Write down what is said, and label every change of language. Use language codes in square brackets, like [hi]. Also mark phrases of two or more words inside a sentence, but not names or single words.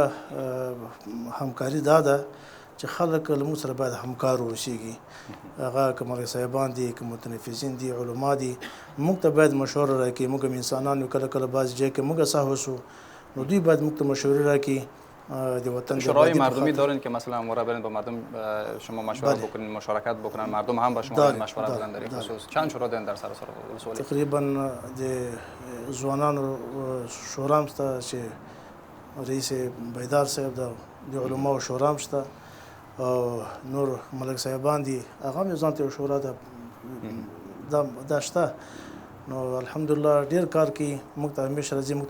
[ps] موږ همکاري دا ده چې خلک له موږ سره باید همکار واوسېږي هغه که مولوي صاحبان دي که متنفذین دي علما دي موږ ته باید مشوره راکړي موږ هم انسانان یو کله کله بعضې ځای کې موږ سهو شو نو دوی باید موږ ته مشورې راکړي د وطن [fa] شورای مردمی دارین که مثلا مورا برین با مردم شما مشورت بکنین مشارکت بکنن مردم هم با شما مشورت بدن در این خصوص چند شورا دارین در سراسر ولسوالی [ps] تقریبا د ځوانانو شورا هم شته چې رئیس بیدار صاحب د علماو شورا هم شته او نور ملک صاحبان دي هغه هم ځان ته شورا دا شته نو الحمدلله ډیر کار کوي موږ ته همیشه راځي موږ ته